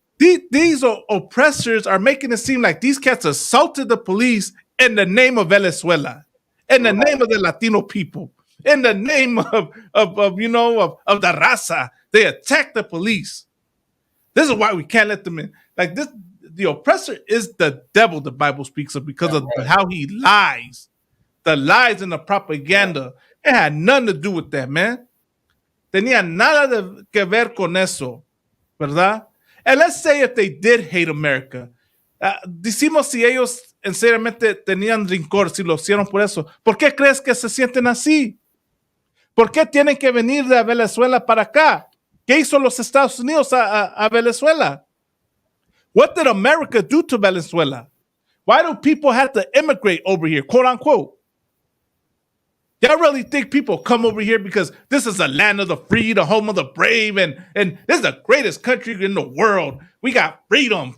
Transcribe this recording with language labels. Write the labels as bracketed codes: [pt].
[en] These oppressors are making it seem like these cats assaulted the police in the name of Venezuela, in the name of the Latino people, in the name of the raza. They attacked the police. This is why we can't let them in. Like this, the oppressor is the devil the Bible speaks of because of how he lies. The lies and the propaganda. It had nothing to do with that, man. [es] Tenía nada que ver con eso, ¿verdad? [en] And let's say if they did hate America. [es] Decimos si ellos sinceramente tenían rencor, si lo hicieron por eso. ¿Por qué crees que se sienten así? ¿Por qué tienen que venir de Venezuela para acá? ¿Qué hizo los Estados Unidos a Venezuela? [en] What did America do to Venezuela? Why do people have to immigrate over here, quote unquote? Y'all really think people come over here because this is the land of the free, the home of the brave, and this is the greatest country in the world. We got freedom.